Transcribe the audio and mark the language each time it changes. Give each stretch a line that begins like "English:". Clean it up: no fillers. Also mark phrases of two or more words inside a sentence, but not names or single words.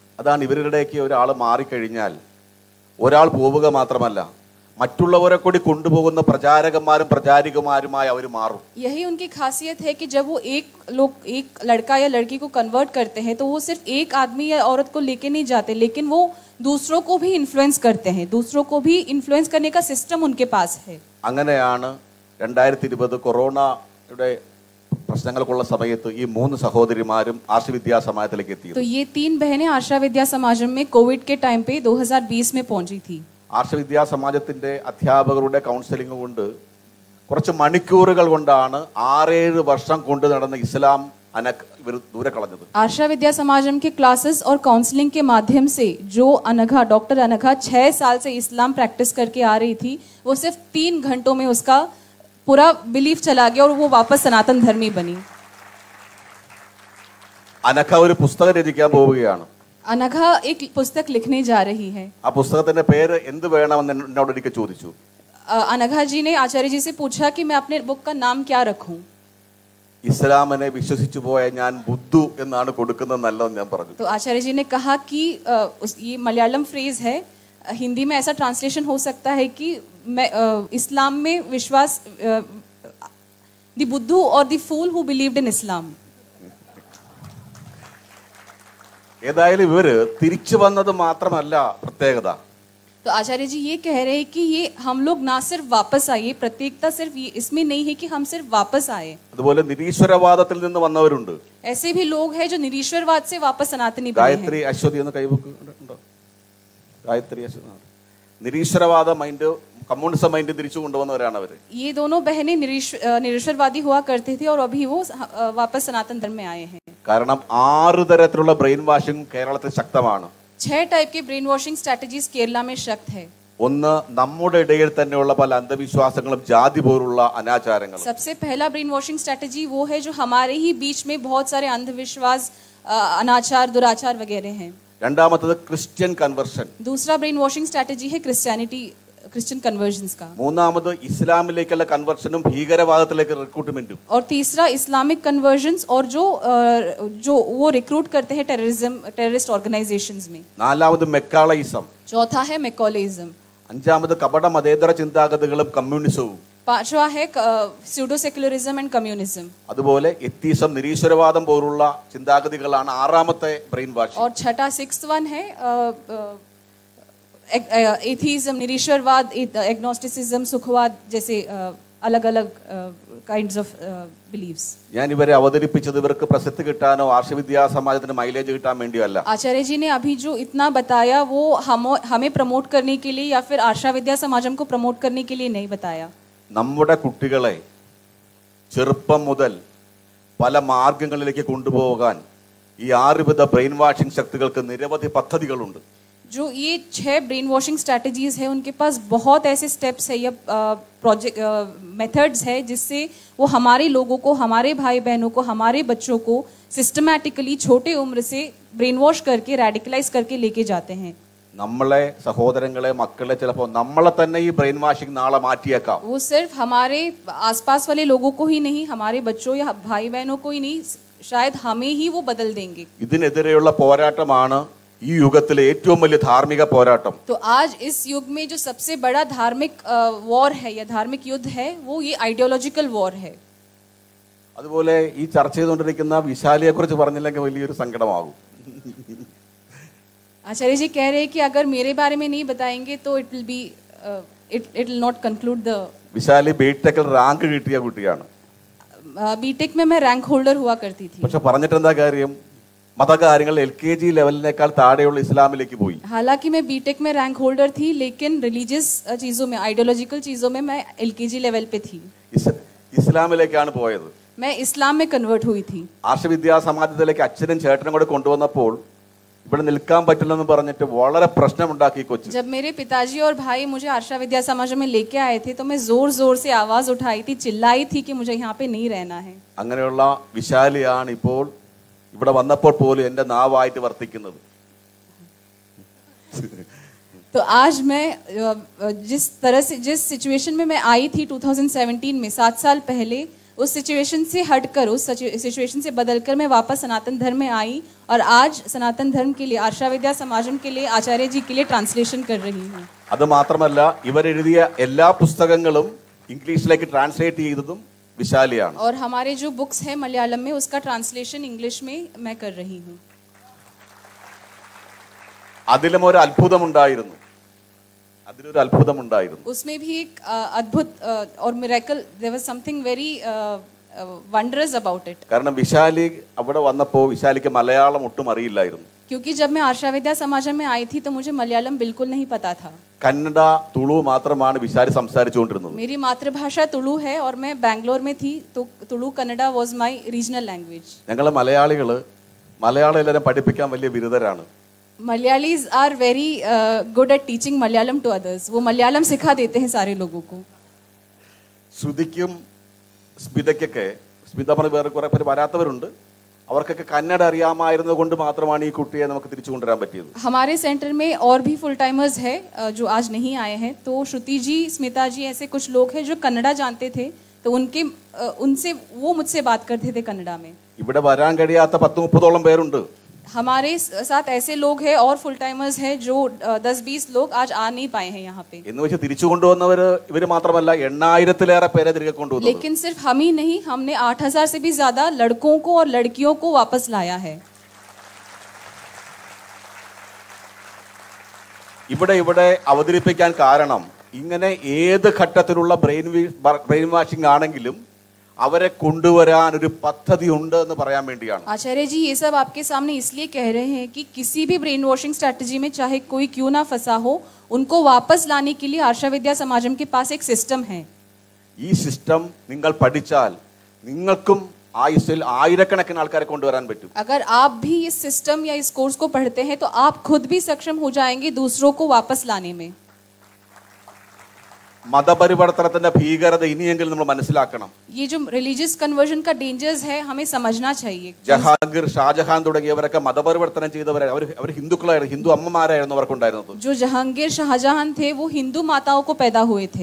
Malayalam: അതാണ് ഇവരുടെയൊക്കെ ഒരാൾ മാറിക്കഴിഞ്ഞാൽ ഒരാൾ പോവുക മാത്രമല്ല മറ്റുള്ളവരെ കൂടി കൊണ്ടുപോകുന്ന പ്രചാരകന്മാരും പ്രചാരികമാരുമായി അവർ മാറും.
Hindi: यही उनकी खासियत है कि जब वो एक लड़का या लड़की को कन्वर्ट करते हैं तो वो सिर्फ एक आदमी या औरत को लेके नहीं जाते, लेकिन वो दूसरों को भी इन्फ्लुएंस करते हैं. दूसरों को भी इन्फ्लुएंस करने का सिस्टम उनके पास है.
Malayalam: അങ്ങനെയാണ് 2020 കൊറോണയുടെ പ്രശ്നങ്ങൾക്കുള്ള സമയത്ത് ഈ 3 സഹോദരിമാരും ആശവിദ്യാ സമാജത്തിലേക്ക് എത്തിയത്.
Hindi: तो ये 3 बहनें आशा विद्या समाजम में कोविड के टाइम पे 2020 में पहुंची थी.
Malayalam: ആർഷവിദ്യാ സമാജത്തിന്റെ അധ്യാപകരുടെ കൗൺസിലിംഗ് കൊണ്ട് കുറച്ച് മണിക്കൂറുകൾ കൊണ്ടാണ് 6-7 വർഷം കൊണ്ട് നടന്ന ഇസ്ലാം ഇവർ ദൂരെ കളഞ്ഞത്.
Hindi: आशा विद्या समाजम के क्लासेस और काउंसलिंग के माध्यम से जो अनघा, डॉक्टर अनघा 6 साल से इस्लाम प्रैक्टिस करके आ रही थी, वो सिर्फ 3 घंटों में उसका पूरा बिलीफ चला गया और वो वापस सनातन धर्मी बनी.
Malayalam: അനഘ ഒരു പുസ്തകം രചിക്കാൻ പോവുകയാണ്.
Hindi: अनघा एक पुस्तक लिखने जा रही है.
Malayalam: ആ പുസ്തകത്തിന്റെ പേര് എന്ത് വേണമെന്ന് എന്നോട് ഒരിക്കൽ ചോദിച്ചു.
Hindi: अनघा जी ने आचार्य जी से पूछा कि मैं अपने बुक का नाम क्या रखूं.
Malayalam: ഇസ്ലാമിനെ വിശ്വസിച്ചു പോയ ഞാൻ ബുദ്ധു എന്നാണ് കൊടുക്കുന്നത് നല്ലതെന്ന് ഞാൻ പറഞ്ഞു.
Hindi: तो आचार्य जी ने कहा कि ये मलयालम फ्रेज है, हिंदी में ऐसा ट्रांसलेशन हो सकता है कि मैं इस्लाम में विश्वास, द बुद्धू और
English: the fool who believed in Islam.
Malayalam: ഏതായാലും ഇവര് തിരിച്ചു വന്നത് മാത്രമല്ല പ്രത്യേകത.
Hindi: तो आचार्य जी ये कह रहे हैं कि ये हम लोग ना सिर्फ वापस आए, प्रत्येकता सिर्फ ये इसमें नहीं है कि हम सिर्फ वापस आए.
Malayalam: അതുപോലെ നിരീശ്വരവാദത്തിൽ നിന്ന് വന്നവരുണ്ട്.
Hindi: ऐसे भी लोग हैं जो निरीश्वरवाद से वापस सनातनी बने हैं.
Malayalam: ഗായത്രി അശ്വതി എന്ന് കൈവക്ക് ഉണ്ടോ? ഗായത്രി അശ്വതി നിരീശ്വരവാദ മൈൻഡ്, കമ്മ്യൂണിസം മൈൻഡ് തിരിച്ചു കൊണ്ടുവന്നവരാണ് അവര്.
Hindi: ये दोनों बहनें निरीश्वरवादी हुआ करते थे और अभी वो वापस सनातन धर्म में आए हैं.
Malayalam: കാരണം 6 തരത്തിലുള്ള
English: brain washing
Malayalam: കേരളത്തിൽ ശക്തമാണ്.
Hindi: 6 टाइप के
English: brain washing strategies
Hindi: केरला में शक्त है.
Malayalam: ഒന്ന് നമ്മുടെ ഇടയിൽ തന്നെയുള്ള പല അന്ധവിശ്വാസങ്ങളും ജാതി പോലുള്ള അനാചാരങ്ങളും.
Hindi: सबसे पहला
English: brain washing strategy
Hindi: वो है जो हमारे ही बीच में बहुत सारे अंधविश्वास, अनाचार, दुराचार वगैरह हैं.
Malayalam: രണ്ടാമത്തേത്
English: Christian conversion.
Hindi: दूसरा
English: brain washing strategy
Hindi: है
English: Christianity Christian conversions
Hindi: का।
Malayalam: മൂന്നാമത് ഇസ്ലാമിലേക്കുള്ള കൺവർഷനും ഭീകരവാദത്തിലേക്ക് റിക്രൂട്ട്മെന്റും।
Hindi: और तीसरा
English: Islamic conversions
Hindi: और जो वो रिक्रूट करते हैं
English: terrorism terrorist organisations
Hindi: में।
Malayalam: നാലാമത് മെക്കാളയിസം।
Hindi: चौथा है मैकॉलेइज्म।
Malayalam: അഞ്ചാമത് കപട മതേതര ചിന്താഗതികളും കമ്മ്യൂണിസവും।
Hindi: पांचवा है
English: pseudo secularism and communism.
Malayalam: അതുപോലെ എത്തീസം നിരീശ്വരവാദം പോലുള്ള ചിന്താഗതികളാണ് ആറാമത്തെ
English: brain washing.
Hindi: और छठा
English: sixth one
Hindi: है एथीज्म, निरीश्वरवाद, एग्नोस्टिसिज्म, सुखवाद जैसे अलग अलग
English: kinds of beliefs.
Malayalam: ഞാൻ ഇവരെ അവതരിപ്പിച്ചത് ഇവർക്ക് പ്രസിദ്ധി കിട്ടാനോ ആർഷവിദ്യാ സമാജത്തിന് മൈലേജ് കിട്ടാൻ വേണ്ടിയോ അല്ല।
Hindi: आचार्य जी ने अभी जो इतना बताया वो हमें प्रमोट करने के लिए या फिर आर्षा विद्या समाजम को प्रमोट करने के लिए नहीं बताया।
Malayalam: നമ്മുടെ കുട്ടികളെ ചെറുപ്പം മുതൽ പല മാർഗങ്ങളിലേക്ക് കൊണ്ടുപോകാൻ ഈ ആറുവിധ
English: brain washing
Malayalam: ശക്തികൾക്ക് നിരവധി പദ്ധതികളുണ്ട്।
Hindi: जो ये 6
English: brain washing strategies
Hindi: है उनके पास बहुत ऐसे स्टेप्स है या
English: project methods
Hindi: है जिससे वो हमारे लोगों को, हमारे भाई बहनों को, हमारे बच्चों को सिस्टमैटिकली छोटे उम्र से
English: brain wash
Hindi: करके रेडिकलाइज करके लेके जाते हैं।
Malayalam: നമ്മളെ സഹോദരങ്ങളെ മക്കളെ ചിലപ്പോൾ നമ്മളെ തന്നെ ഈ
English: brain washing
Malayalam: നാളെ മാറ്റിയേക്കാം।
Hindi: वो सिर्फ हमारे आसपास वाले लोगों को ही नहीं, हमारे बच्चों या भाई बहनों को ही नहीं, शायद हमें ही वो बदल देंगे।
Malayalam: ഇതിനെതിരെയുള്ള പോരാട്ടമാണ് ഈ യുഗത്തിലെ ഏറ്റവും വലിയ ധാർമ്മിക പോരാട്ടം।
Hindi: तो आज इस युग में जो सबसे बड़ा धार्मिक वॉर है या धार्मिक युद्ध है वो ये
English: ideological war
Hindi: है।
Malayalam: അതുപോലെ ഈ ചർച്ച ചെയ്തുകൊണ്ടിരിക്കുന്ന വിശാലിയെ കുറിച്ച് പറഞ്ഞില്ലെങ്കിൽ വലിയൊരു സങ്കടമാകും।
Hindi: आचार्य जी कह रहे हैं कि अगर मेरे बारे में नहीं बताएंगे तो
English: it will not conclude the.
Malayalam: വിശാലി ബിടെക്കിൽ റാങ്ക് കിട്ടിയ കുട്ടിയാണ്।
Hindi: बीटेक में मैं
English: rank holder
Hindi: हुआ करती थी।
Malayalam: പക്ഷെ പറഞ്ഞിട്ട് എന്താ കാര്യം? മതകാര്യങ്ങൾ LKG ലെവലിനേക്കാൾ താഴെയുള്ള ഇസ്ലാമിലേക്ക് പോയി।
Hindi: हालांकि मैं बीटेक में
English: rank holder
Hindi: थी लेकिन रिलीजियस चीजों में, आइडियोलॉजिकल चीजों में मैं LKG लेवल पे थी।
Malayalam: ഇസ്ലാമിലേക്കാണ് പോയത്।
Hindi: मैं इस्लाम में कन्वर्ट हुई थी।
Malayalam: ആർഷവിദ്യാ സമാജത്തിലേക്ക് അച്ഛനും ചേട്ടനും കൂടെ കൊണ്ടുവന്നപ്പോൾ ഇവിടെ നിൽക്കാൻ പറ്റില്ലെന്ന് പറഞ്ഞിട്ട് വളരെ പ്രശ്നമുണ്ടാക്കി കൊച്ചു।
Hindi: जब मेरे पिताजी और भाई मुझे आर्षा विद्या समाज में लेके आए थे तो मैं जोर जोर से आवाज उठाई थी, चिल्लाई थी कि मुझे यहाँ पे नहीं रहना है।
Malayalam: അങ്ങനെയുള്ള വിശാലിയാണ് ഇപ്പോൾ ഇവിടെ വന്നപ്പോൾ പോലും എന്റെ നാവായിട്ട് വർത്തിക്കുന്നത്।
Hindi: तो आज मैं जिस तरह से जिस सिचुएशन में मैं आई थी 2017 में, 7 साल पहले, उस सिचुएशन से हटकर, उस सिचुएशन से बदलकर मैं वापस सनातन धर्म में आई और आज सनातन धर्म के लिए, आर्षा विद्या समाजम के लिए, आचार्य जी के लिए ट्रांसलेशन कर रही हूँ।
Malayalam: അത് മാത്രമല്ല ഇവരെഴുതിയ എല്ലാ പുസ്തകങ്ങളും ഇംഗ്ലീഷിലേക്ക് ട്രാൻസ്ലേറ്റ് ചെയ്തതും വിശാലിയാണ്।
Hindi: और हमारे जो बुक्स है मलयालम में उसका ट्रांसलेशन इंग्लिश में मैं कर रही हूँ।
Malayalam: അതിലും ഒരു അത്ഭുതമുണ്ടായിരുന്നു। അതിലൊരു അത്ഭുതമുണ്ടായിരുന്നു।
Hindi: उसमें भी एक अद्भुत और मिरेकल,
English: there was something very wondrous about it.
Malayalam: കാരണം വിശാലി അവിടെ വന്നപ്പോൾ വിശാലിക്ക് മലയാളം ഒട്ടും അറിയില്ലായിരുന്നു।
Hindi: क्योंकि जब मैं आर्षा विद्या समाजम में आई थी तो मुझे मलयालम बिल्कुल नहीं पता था।
Malayalam: കന്നഡ തുളു മാത്രമാണ് വിശാലി സംസാരിച്ചുകൊണ്ടിരുന്നത്।
Hindi: मेरी मातृभाषा तुलु है और मैं बैंगलोर में थी तो तुलु कन्नड़ा
English: was my regional language.
Malayalam: ഞങ്ങളെ മലയാളികൾ മലയാളം എല്ലാവരും പഠിപ്പിക്കാൻ വലിയ ബിരുദരാണ്।
English: Malayalis are very good at teaching Malayalam to others.
Hindi: वो मलयालम सिखा देते हैं सारे लोगों को।
Malayalam: ശ്രുതിക്കും സ്മിതയ്ക്കൊക്കെ, സ്മിത പറഞ്ഞ വേറെ കുറെ പേര് വരാത്തവരുണ്ട്, അവർക്കൊക്കെ കന്നഡ അറിയാമായിരുന്നത് കൊണ്ട് മാത്രമാണ് ഈ കുട്ടിയെ നമുക്ക് തിരിച്ചു കൊണ്ടുവരാൻ പറ്റിയത്।
Hindi: हमारे सेंटर में और भी
English: full timers
Hindi: है जो आज नहीं आए हैं। तो श्रुति जी, स्मिता जी, ऐसे कुछ लोग हैं जो कन्नड़ा जानते थे तो उनसे वो मुझसे बात करते थे कन्नड़ा में।
Malayalam: ഇവിടെ വരാൻ കഴിയാത്ത 10-30 പേരുണ്ട്।
Hindi: हमारे साथ ऐसे लोग हैं और
English: full timers
Hindi: हैं जो 10-20 लोग आज आ नहीं पाए हैं यहाँ पे।
Malayalam: എന്ന് വെച്ച് തിരിച്ചു കൊണ്ടുവന്നവര് ഇവര് മാത്രമല്ല 8000-ലേറെ പേരെ തിരികെ കൊണ്ടുവന്നു।
Hindi: लेकिन सिर्फ हम ही नहीं, हमने 8000 से भी ज्यादा लड़कों को और लड़कियों को वापस लाया है।
Malayalam: ഇവിടെ അവതരിപ്പിക്കാൻ കാരണം ഇങ്ങനെ ഏത് ഘട്ടത്തിലുള്ള
English: brain washing
Malayalam: ആണെങ്കിലും അവരെ കൊണ്ടുവരാൻ ഒരു പദ്ധതി ഉണ്ട് എന്ന് പറയാൻ വേണ്ടിയാണ്।
Hindi: आचार्य जी ये सब आपके सामने इसलिए कह रहे हैं कि किसी भी
English: brain washing strategy
Hindi: में चाहे कोई क्यों ना फंसा हो, उनको वापस लाने के लिए आर्षा विद्या समाजम के पास एक सिस्टम है।
Malayalam: ഈ സിസ്റ്റം നിങ്ങൾ പഠിച്ചാൽ നിങ്ങൾക്കും ആയുസ്സിൽ ആയിരക്കണക്കിന് ആൾക്കാരെ കൊണ്ടുവരാൻ പറ്റും।
Hindi: अगर आप भी इस सिस्टम या इस कोर्स को पढ़ते हैं तो आप खुद भी सक्षम हो जाएंगे दूसरों को वापस लाने में।
Malayalam: മതപരിവർത്തനത്തിന്റെ ഭീകരത ഇനിയെങ്കിലും നമ്മൾ മനസ്സിലാക്കണം.
Hindi: ये जो
English: religious conversion
Hindi: का डेंजर्स है हमें समझना चाहिए.
Malayalam: ജഹാംഗീർ, ഷാജഹാൻ തുടങ്ങിയവരൊക്കെ മതപരിവർത്തനം ചെയ്തവരെ അവർ ഹിന്ദുക്കളായിരുന്നു, ഹിന്ദു അമ്മമാരായിരുന്നു അവർക്കുണ്ടായിരുന്നത്.
Hindi: जो जहांगीर शाहजहां थे वो हिंदू माताओं को पैदा हुए थे.